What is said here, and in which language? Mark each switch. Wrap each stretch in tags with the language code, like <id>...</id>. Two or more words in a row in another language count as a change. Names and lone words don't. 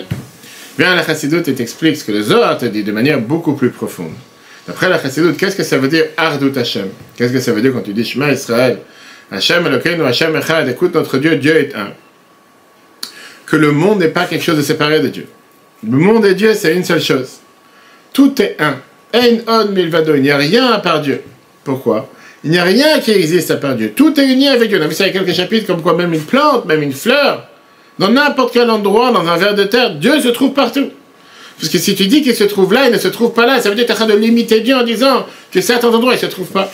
<fr>Viens à la Chassidoute et t'explique ce que le Zohar te dit de manière beaucoup plus profonde. D'après la Chassidoute, qu'est-ce que ça veut dire</fr> <he>אחדות השם?</he> <fr>Qu'est-ce que ça veut dire quand tu dis Shema Israël?</fr> <he>השם אלוקינו השם אחד,</he> <fr>écoute notre Dieu, Dieu est un. Que le monde n'est pas quelque chose de séparé de Dieu. Le monde et Dieu, c'est une seule chose. Tout est un.</fr> <he>אין עוד מלבדו,</he> <fr>il n'y a rien à part Dieu. Pourquoi? Il n'y a rien qui existe à part Dieu. Tout est uni avec Dieu. On a vu ça il y a quelques chapitres, comme quoi même une plante, même une fleur, dans n'importe quel endroit, dans un ver de terre, Dieu se trouve partout. Parce que si tu dis qu'il se trouve là, il ne se trouve pas là, ça veut dire que tu es en train de limiter Dieu en disant que certains endroits, il ne se trouve pas.</fr>